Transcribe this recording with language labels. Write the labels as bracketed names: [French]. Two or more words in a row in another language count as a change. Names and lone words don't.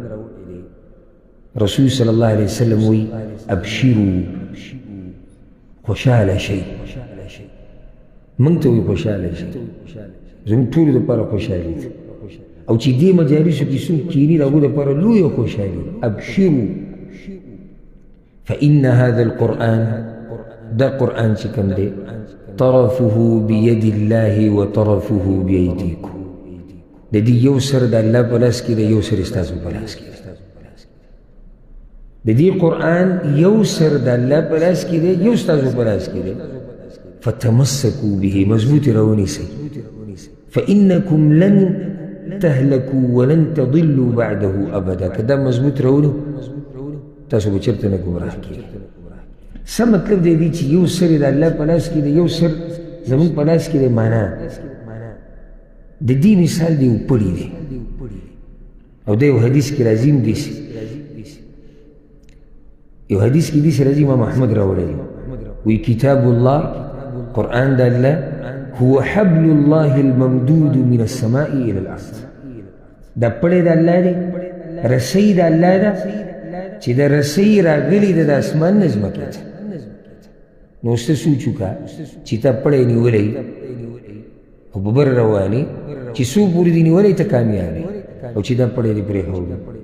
[Pashto] رسول [Arabic] صلی الله علیه وسلم [Pashto] وی ابشروا خوشحاله شئ موږ ته وی خوشحاله شئ زموږ ټولو دپاره خوشحالي ده او چې دې مجالسو کې څوک کیني د هغو دپاره لویه خوشحالي ابشروا [Arabic] فإن هذا القرآن [Pashto] دا قرآن چې کوم دی [Arabic] طرفه بيد الله وطرفه بأيديكم [Pashto] د دې یو سر د الله په لاس کې دی یو سر ستاسو په لاس کې د دې قرآن یو سر د الله په لاس کې دی یو ستاسو په لاس کې دی [Arabic] فتمسكوا به [Pashto] مضبوط راونیسئ [Arabic] فإنكم لن تهلكوا ولن تضلوا بعده أبدا [Pashto] کدا مضبوط راونو تاسو به چېرته نه ګمراه کېږئ څه مطلب دی چې یو سر د الله په لاس کې دی یو سر زموږ په لاس کې دی معنا د دې مثال دی وپړی دی او د یو حدیث کې راځي داسې یو حدیث کې داسې راځي امام احمد راوړی دی وی [Arabic] کتاب الله [Pashto] قرآن د الله [Arabic] هو حبل الله الممدود من السماء إلى الأرض [Pashto] دا پړی د الله دی رسۍ د الله ده چې د رسۍ راغلي ده د اسمان نه ځمکې ته نو اوس ته سوچ وکړه چې تا پړی نیولی او په بر روانې چې څو پورې دې نیولی ته کامیابې او چې دا پړی دې پرېښودو